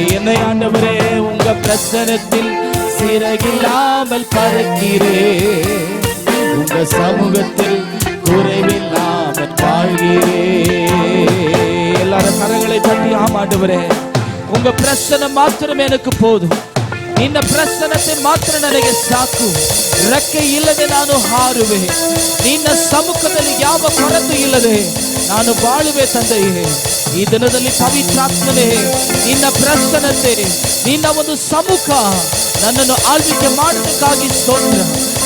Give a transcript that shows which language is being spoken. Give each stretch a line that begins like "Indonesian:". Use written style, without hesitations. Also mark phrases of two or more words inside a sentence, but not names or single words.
Tamil: என்னை ஆண்டவரே, உங்க பிரசன்னத்தில் சிறகில்லாமல் பறக்கிறேன். உங்க சமூகத்தில் குறைவில்லாமல் வாழ்கிறேன். எல்லாரும் கரங்களை தட்டி ஆமாண்டவரே, உங்க பிரசன்னம் மாத்திரம் எனக்கு போதும்.
Kannada: ನಿನ್ನ ಪ್ರಸನ್ನತೆ ಮಾತ್ರ ನನಗೆ ಸಾಕು. ರೆಕ್ಕೆ ಇಲ್ಲದೆ ನಾನು ಹಾರುವೆ. ನಿನ್ನ ಸಮ್ಮುಖದಲ್ಲಿ ಯಾವ ಕೊರತೆ ಇಲ್ಲದೆ ನಾನು ಬಾಳುವೆ ತಂದೆಯೇ. ಈ ದಿನದಲ್ಲಿ ಪವಿತ್ರಾತ್ಮನೇ, ನಿನ್ನ ಪ್ರಸನ್ನತೆ, ನಿನ್ನ ಒಂದು ಸಮ್ಮುಖ ನನ್ನನ್ನು ಆಳ್ವಿಕೆ ಮಾಡೋದಕ್ಕಾಗಿ ಸ್ತೋತ್ರ.